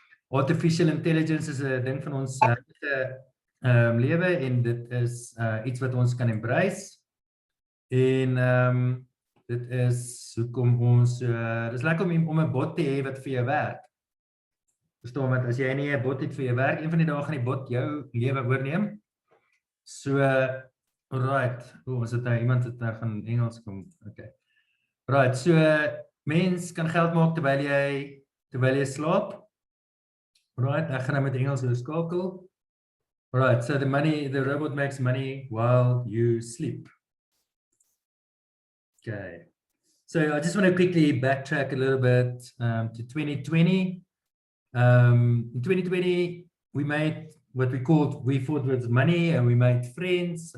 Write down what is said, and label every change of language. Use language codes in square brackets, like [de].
[af] Artificial intelligence is 'n ding van ons lewe, en dit is iets wat ons kan embrace, en dit is hoekom ons, dis lekker om 'n bot te hê wat vir jou werk. Verstaan, want as jy nie 'n bot het vir jou werk, een van die dae gaan die bot jou lewe oorneem. So, alright, ons het nou iemand het nou van Engels kom, okay. Right, so mens kan geld maak terwyl jy slaap. Right, ek gaan nou met Engels oorskakel. [en] Right, so the robot makes money while you sleep. Okay, so I just want to quickly backtrack a little bit to 2020. In 2020, we made what we thought was money, and we made friends.